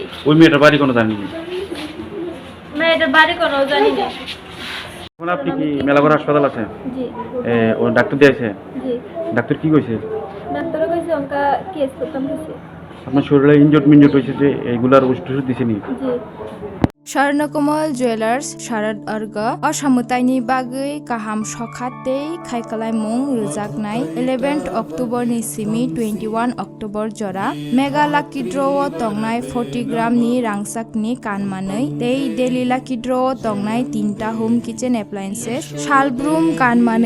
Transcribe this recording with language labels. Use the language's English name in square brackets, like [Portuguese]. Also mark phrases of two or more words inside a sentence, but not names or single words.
[Bangla] ওই মেয়েটার বাড়ি কোনো জানেন? মেয়েটার বাড়ি কোনো জানি না। এখন আপনি কি মেলাঘর হাসপাতাল আছে? জি, ও ডাক্তার দিয়েছে? জি, ডাক্তার কি কইছে? ডাক্তারও কইছে অঙ্কা কেস করতাম কইছে। আপনার শরীরে ইনজট মিনজট হয়েছে যে এইগুলার ওষুধ দিছেনি? জি, [Bodo] स्वर्णकमल ज्वेलार्स शारद अर्ग असामुताइनि बागै काहाम सखातै खायखालायमुं रोजाकनाय 11 अक्ट'बरनि सिमि 21 अक्ट'बर जरा [English] mega lucky draw'ao [Bodo] तंनाय 40 ग्रामनि रांसाकनि कानमानै दै [English] daily lucky draw'ao [Bodo] तंनाय 3टा [English] home kitchen appliances [Bodo] शालब्रुम कानमानै